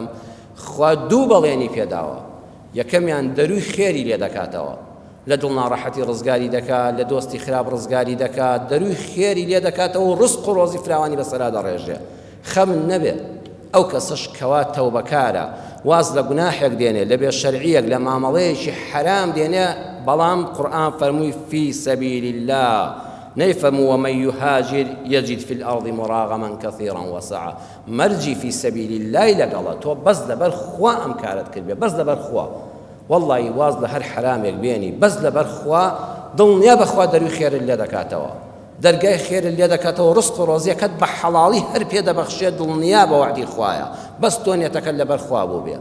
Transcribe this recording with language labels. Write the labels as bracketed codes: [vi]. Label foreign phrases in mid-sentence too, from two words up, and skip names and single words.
[ckb] خوا دوو بەڵێنی پێداوە، یەکەمیان دەروی خێری لێ دەکاتەوە، لە دڵ ناڕەحەتی ڕزگاری دەکات، لە دۆستی خراپ ڕزگاری دەکات، دەروی خێری لێ دەکاتەوە و ڕزق و ڕۆزی فراوانی بەسەرا دەڕێژێ. خەم نەبێت ئەو کەسەش کەوا تەوبەکارە، واز لە گوناحێک دێنێ، لە بێ شەرعیەک لە مامەڵەیەکی حرام دێنێ، بەڵام قورئان فەرمووی [ar] فی سەبیل الله، [ckb] نەیفەرموو [ar] ومن یهاجر یجد فی الأرض مراغما كثيرا وسعا. [ckb] مەرجی [ar] فی سەبیل الله [ckb] لەگەڵە، تۆ بەس لەبەر خوا ئەم کارت کردبێ، بەس لەبەر خوا، والله واز لە هەر حرامێک بێنی بەس لەبەر خوا، دڵنیا بەخوا دەروی خێرت لێ دەکاتەوە، دەرگای خێرت لێ دەکاتەوە، ڕزق و ڕۆزیەکەت بە حەڵاڵی هەر پێ دەبەخشێت، دڵنیا بە وعدی خوایە، بەس تۆ نێتەکەت لەبەر خوا بوو بێ.